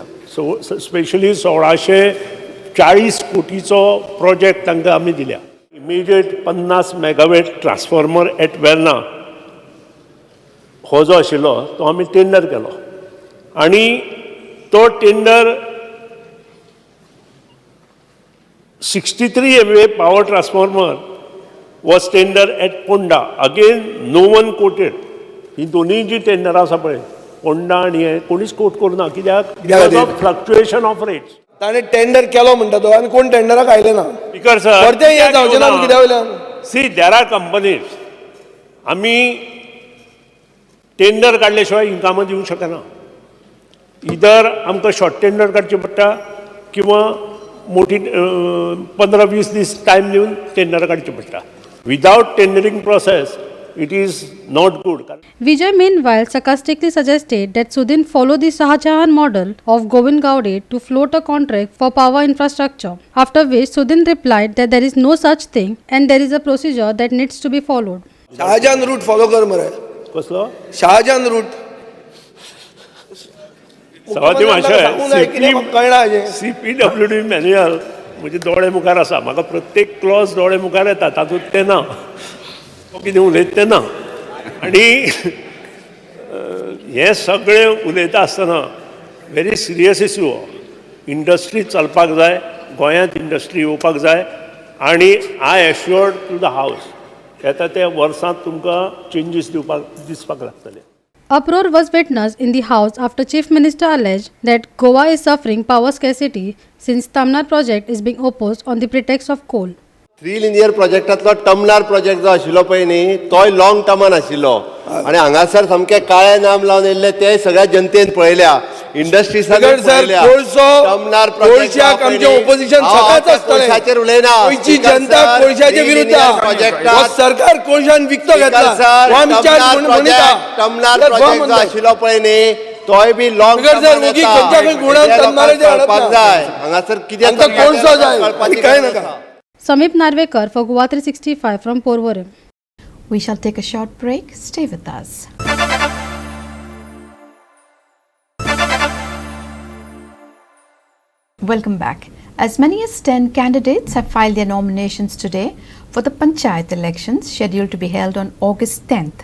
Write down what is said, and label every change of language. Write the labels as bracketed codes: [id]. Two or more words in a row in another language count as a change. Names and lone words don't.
[en] so specially [kok] 1640 कोटीचो प्रोजेक्ट तांकां आमी दिल्या. [en] immediate 50 megawatt transformer at Verna [kok] हो जो आशिल्लो तो आमी टेंडर केलो. आणि तो [en] टेंडर 63 MVA power transformer was tendered at Ponda. Again, no one quoted. [kok] ही दोन्ही जी टेंडर आसा पळय, पोंडा आणि हे कोणीच कोट करूना. कित्याक? [en] because of fluctuation of rates. [kok] ताणें टेंडर केलो म्हणटा तो, आनी कोण टेंडराक आयले ना. [en] Speaker sir, [kok] परते हें जावचें ना कित्या वयल्यान? [en] See, there are companies. [kok] आमी टेंडर काडले शिवाय इन्कम दिवंक शकना. इधर आमकां [en] short tender [kok] काडचें पडटा किंवा मोठी 15-20 दीस टायम दिवन टेंडर काडचें पडटा. [en] without tendering process it is not good. Vijay meanwhile sarcastically suggested that Sudhin follow the Shahjahan model of Govind Gowde to float a contract for power infrastructure, after which Sudhin replied that there is no such thing and there is a procedure that needs to be followed. [kok] Shahjahan [en] route follow [kok] कर मरे. कसलो? Shahjahan route. सवाती मातशें CPWD मॅन्युअल म्हणजे दोळे मुखार आसा. म्हाका प्रत्येक क्लॉज दोळे मुखार येता, तातूंत तें ना. कितें उलयता तें ना. आनी हें सगळें उलयता आसतना [en] very serious issue [kok] हो. इंडस्ट्री चलपाक जाय, गोंयांत इंडस्ट्री येवपाक जाय. आनी [en] I assured to the House [kok] येता ते वर्सांत तुमकां चेंजीस दिसपाक लागतले. [en] Uproar was witnessed in the House after Chief Minister alleged that Goa is suffering power scarcity since Tamnar project is being opposed on the pretext of coal. [kok] 3 linear प्रोजेक्टांतलो टर्मिनल प्रोजेक्ट जो आशिल्लो पळय न्ही, तोय लॉंग टर्मान आशिल्लो. आनी हांगासर सामके काळे नाम लावन येयल्ले ते सगळ्या जनतेन पळयल्या. इंडस्ट्रीसान पळयल्या. टर्मिनल कोळशाक आमचे ऑपोजिशन सदांच आसतलें. कोळशाचेर उलयना. गोंयची जनता कोळशाच्या विरुद्ध आहा. सरकार कोळशान विकतो घेतला. टर्मिनल प्रोजेक्ट जो आशिल्लो पळय न्ही, तोय बी लॉंग टर्मान कळपाक जाय. हांगासर कितें कोळसो जाय आनी कांय नाका. [en] Samip Narvekar for GOA365 from Porvorim. We shall take a short break. Stay with us. Welcome back. As many as 10 candidates have filed their nominations today for the Panchayat elections scheduled to be held on August 10th.